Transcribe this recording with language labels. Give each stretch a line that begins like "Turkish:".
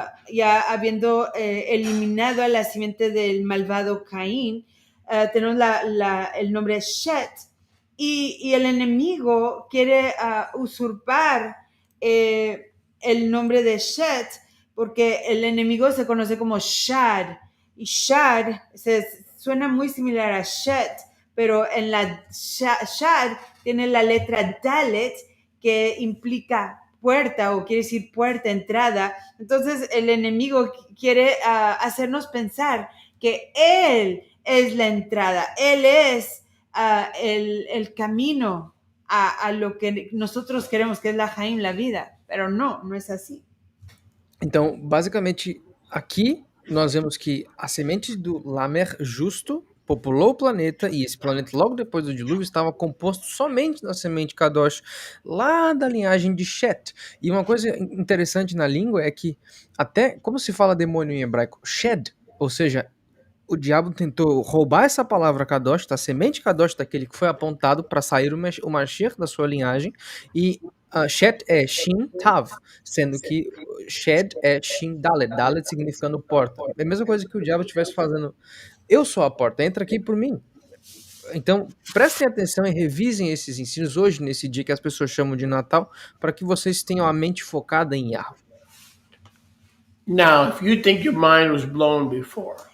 Spanish: ya habiendo eliminado a la simiente del malvado Caín, tenemos el nombre Shet, y el enemigo quiere usurpar el nombre de Shet, porque el enemigo se conoce como Shad, y Shad suena muy similar a Shet, pero en la Shad tiene la letra Dalet, que implica puerta, o quiere decir puerta, entrada. Entonces el enemigo quiere hacernos pensar que él es la entrada, él es el camino a lo que nosotros queremos, que es la Jaim, la vida, pero no es así.
Portuguese: Então, basicamente, aqui nós vemos que a semente do Lamer justo populou o planeta, e esse planeta, logo depois do dilúvio, estava composto somente da semente Kadosh, lá da linhagem de Shet. E uma coisa interessante na língua é que, até como se fala demônio em hebraico, Shed, ou seja, o diabo tentou roubar essa palavra Kadosh, da semente Kadosh, daquele que foi apontado para sair o Mashiach da sua linhagem, e Shet é Shin Tav, sendo que Shed é Shin Dalet, Dalet significando porta. É a mesma coisa que o diabo estivesse fazendo. Eu sou a porta, entra aqui por mim. Então, prestem atenção e revisem esses ensinos hoje, nesse dia que as pessoas chamam de Natal, para que vocês tenham a mente focada em Yahweh.
English: Now, if you think your mind was blown before,